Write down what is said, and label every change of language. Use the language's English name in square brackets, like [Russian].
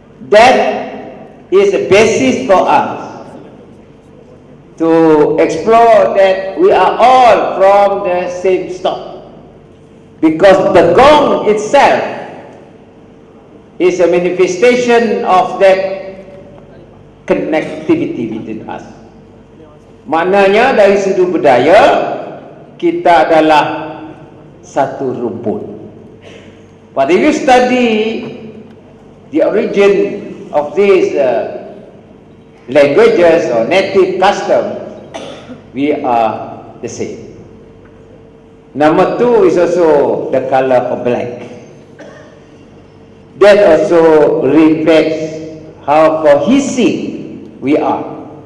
[English] That is a basis for us to explore that we are all from the same stock, because the gong itself is a manifestation of that connectivity between us. [Malay] Maknanya dari sudut budaya, kita adalah satu rumput. [English] But if you study the origin of these languages or native customs, we are the same. Number two is also the color of black. That also reflects how cohesive we are.